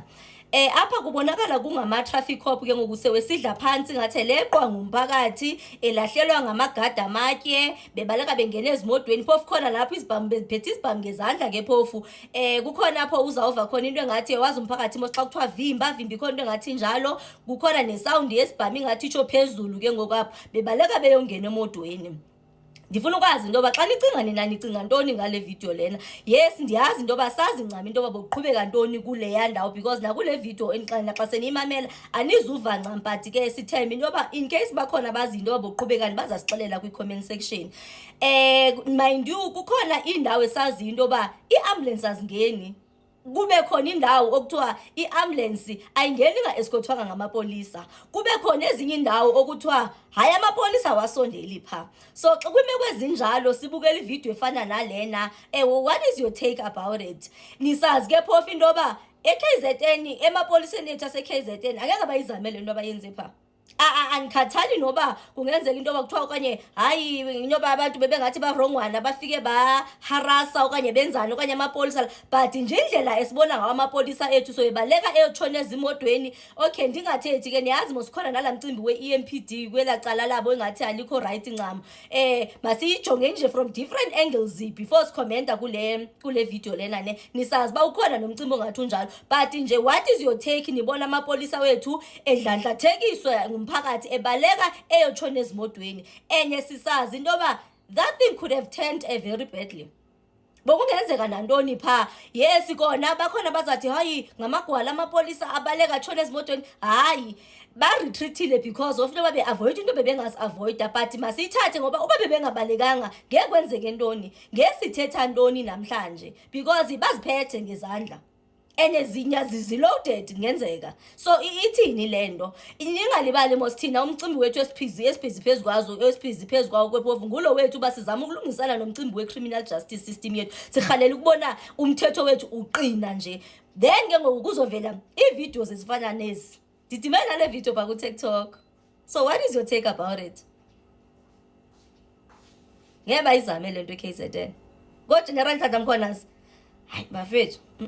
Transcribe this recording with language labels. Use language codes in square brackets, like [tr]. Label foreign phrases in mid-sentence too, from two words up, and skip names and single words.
[xh] Apha kubonakala kungama [en] traffic cop [xh] ke ngoku sewesidla phansi ngathi leqwa ngumphakathi elahlelwa ngamagada amatye bebaleka bengene ezimodweni phofu khona lapho izibhamu beziphethe izibhamu ngezandla ke phofu kukhona apho uzawuva khona into engathi wazi umphakathi mos xa kuthiwa vimbi khona into engathi njalo kukhona nesound yesibhamu ingathi itsho phezulu ke ngoku apho bebaleka beyongena emodweni. Ndifuna ukwazi into yoba xa nicinga nina nicinga ntoni ngale video lena. Yes ndiyazi into yoba sazi ncama into yoba boqhubeka ntoni kule yandawo because nakule video enixana xa seniyimamela anizuva ncam but ke sithemba into yoba [en] in case [xh] bakhona bazi into yoba boqhubeka bazasixelela kwi-comment section. [en] Mind you [xh] kukhona indawo esazi into yoba i-ambulance azingeni. Kube khona indawo okuthiwa i-ambulance ayingeni nga-escortwanga ngamapolisa. Kube khona ezinye indawo okuthiwa hayi amapolisa wasondeli pha. So xa kwimeko ezinjalo sibukela ivideo efana nalena, [en] what is your take about it? [xh] Nisazi ke phofu into yoba e-KZN emapoliseni ethu ase-KZN angeke bayizamele into abayenze pha. Anikhathali noba kungenzeka into yoba kuthiwa okanye hayi inyoba abantu bebengathi barongwana bafike baharasa okanye benzani okanye amapolisa but nje indlela esibona ngawo amapolisa ethu so ebaleka eyotshona ezimodweni. Okay ndingathethi ke niyazi mosikhona nala mcimbi we-EMPD kwela cala labo engathi alikho right ncam. Masiyijonge nje [en] from different angles [xh] before sikhomenta kule video lena ne. Nisazi ba ukhona nomcimbi ongathi unjalo but nje [en] what is your take? [xh] Nibona amapolisa wethu edlandlathekiswe umphakathi ebaleka eyotshona ezimodweni. Enye sisazi into yoba [en] that thing could have turned very badly. [xh] Bokungenzeka nantoni pha. Yes kona bakhona bazathi hayi ngamagwala amapolisa abaleka atshona ezimodweni. Hayi ba-retreatile [en] because of [xh] noba be-avoid into bebengazi-avoida but masiyithathe ngoba uba bebengabalekanga ngeke kwenzeke ntoni, ngeke sithetha ntoni namhlanje because baziphethe ngezandla. Enezinya ziloaded ngenzeka. So ithini lento? Ningalibali mosithina umcimbi wethu esiphizi phezukwazo phezukwawo kwephofu ngulo wethu basizama ukulungisana nomcimbi we- [en] criminal justice system [xh] yethu. Sikhalela ukubona umthetho wethu uqina nje. Then ke ngoku kuzovela iivideos ezifana nezi. Didimena le video pa ku TikTok. [en] So what is your take about it? [xh] Ngeke bayizame lento eKZN. [en] Go General Tata Mkhwanazi. [xh] Hayi bafethu.